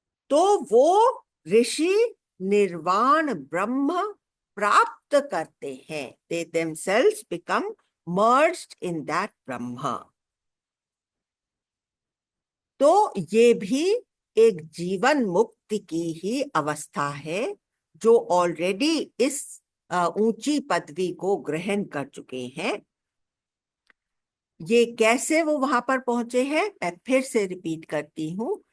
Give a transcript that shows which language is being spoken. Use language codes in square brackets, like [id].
[hi] तो वो ऋषि निर्वाण ब्रह्म प्राप्त करते हैं। [en] They themselves become merged in that Brahman. [hi] तो ये भी एक जीवन मुक्ति की ही अवस्था है, जो ऑलरेडी इस ऊंची पदवी को ग्रहण कर चुके हैं। ये कैसे वो वहां पर पहुंचे हैं, मैं फिर से रिपीट करती हूं।